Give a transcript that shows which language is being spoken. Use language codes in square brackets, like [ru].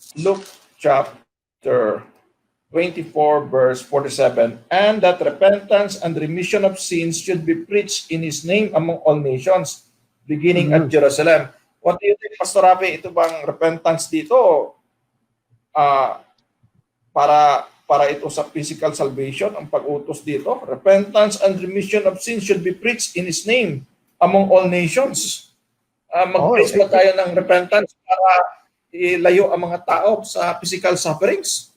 [en] Luke chapter 24 verse 47, and that repentance and remission of sins should be preached in His name among all nations, beginning at Jerusalem. What do you think, Pastor Rafi? [tl] Ito bang repentance dito para ito sa physical salvation, ang pag-utos dito? [en] Repentance and remission of sins should be preached in His name among all nations. [tl] Mag-preach ba tayo ng repentance para ilayo ang mga tao sa physical sufferings?